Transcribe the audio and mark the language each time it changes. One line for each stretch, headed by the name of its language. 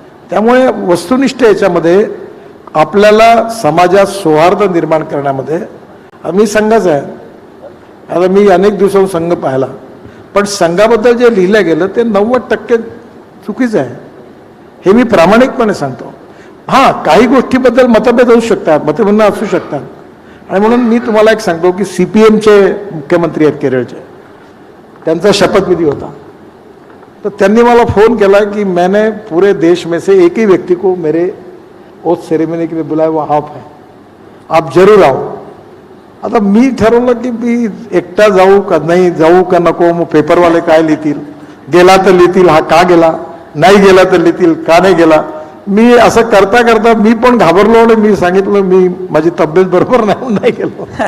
Marathi: त्यामुळे वस्तुनिष्ठ याच्यामध्ये आपल्याला समाजात सौहार्द निर्माण करण्यामध्ये, आम्ही संघच आहे, आता मी अनेक दिवसांनी संघ पाहिला, पण संघाबद्दल जे लिहिलं गेलं ते 90% चुकीचं आहे, हे मी प्रामाणिकपणे सांगतो. हां, काही गोष्टीबद्दल मतभेद होऊ शकतात, मतभेद असू शकतात. आणि म्हणून मी तुम्हाला एक सांगतो की CPMचे मुख्यमंत्री आहेत केरळचे, त्यांचा शपथविधी होता. तो त्यांनी मला फोन केला
Hindi: कि मैंने पूरे देश में से एक ही व्यक्ति को मेरे ओथ सेरेमनी के लिए बुलाया, वो आप है, आप जरूर आओ.
Marathi: आता मी ठरवलं की मी एकटा जाऊ का नाही जाऊ का नको, मग पेपरवाले काय लिहितील, गेला तर लिहितील हा का गेला, नाही गेला तर लिहितील का नाही गेला. मी असं करता करता मी पण घाबरलो आणि मी सांगितलं मी माझी तब्येत बरोबर नाही गेलो.